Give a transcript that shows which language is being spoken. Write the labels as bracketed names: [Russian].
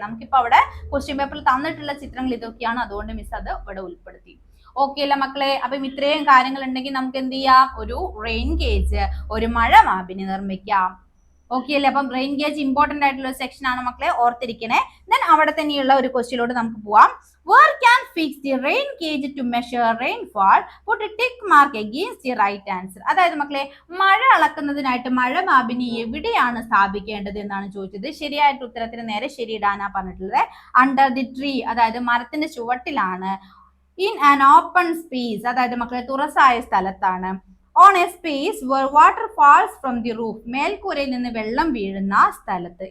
[Malayalam] നമുക്കിപ്പോ അവിടെ ക്വസ്റ്റ്യൻ പേപ്പറിൽ തന്നിട്ടുള്ള ചിത്രങ്ങൾ ഇതൊക്കെയാണ്, അതുകൊണ്ട് മിസ് അത് ഇവിടെ ഉൾപ്പെടുത്തി. ഓക്കെ അല്ല മക്കളെ? അപ്പം ഇത്രയും കാര്യങ്ങൾ ഉണ്ടെങ്കിൽ നമുക്ക് എന്ത് ചെയ്യാം, ഒരു റെയിൻ ഗേജ്, ഒരു മഴമാപിനി നിർമ്മിക്കാം. ഓക്കെ അല്ലേ? അപ്പം റെയിൻ ഗേജ് ഇമ്പോർട്ടന്റ് ആയിട്ടുള്ള സെക്ഷൻ ആണ് മക്കളെ, ഓർത്തിരിക്കണേ. ദെൻ അവിടെ തന്നെയുള്ള ഒരു ക്വസ്റ്റ്യനിലോട്ട് നമുക്ക് പോവാം. [English] Where can fix the rain gauge to measure rainfall? Put a tick mark against the right answer. [Malayalam] അതായത് മക്കളെ മഴ അളക്കുന്നതിനായിട്ട് മഴമാപിനി എവിടെയാണ് സ്ഥാപിക്കേണ്ടത് എന്നാണ് ചോദിച്ചത്. ശരിയായിട്ട് ഉത്തരത്തിന് നേരെ ശരിയിടാനാ പറഞ്ഞിട്ടുള്ളത്. [English] under the tree, [Malayalam] അതായത് മരത്തിന്റെ ചുവട്ടിലാണ്. [English] in an open space, [Malayalam] അതായത് മക്കളെ തുറസായ സ്ഥലത്താണ്. [English] on a space where water falls from the roof, [Malayalam] മേൽക്കൂരയിൽ നിന്ന് വെള്ളം വീഴുന്ന സ്ഥലത്ത്.